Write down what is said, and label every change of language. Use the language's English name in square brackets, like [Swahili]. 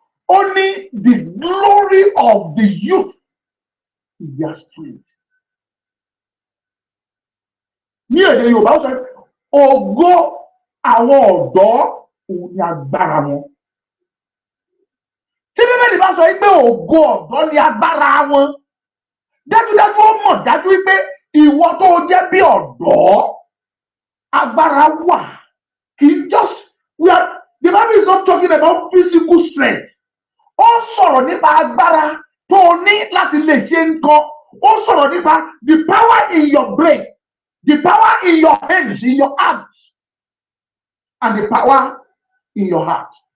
[Yoruba] Ó ní [English] the glory of the youth is their strength. [Yoruba] Ní èdè Yorùbá ó sọ ògo àwọn ọ̀dọ́ òun ni agbára wọn. Tí Bíbélì bá sọ pé ògo ọ̀dọ́ ni agbára wọn, dájúdájú ó mọ̀ dájú pé ìwọ tó jẹ́ bí ọ̀dọ́ agbára wà. Kì í [English] just the Bible is not talking about physical strength. [Yoruba] Ó sọ̀rọ̀ nípa agbára tó ní láti lè ṣe nǹkan. Ó sọ̀rọ̀ nípa [English] the power in your brain, the power in your hands, in your hands, and the power in your heart.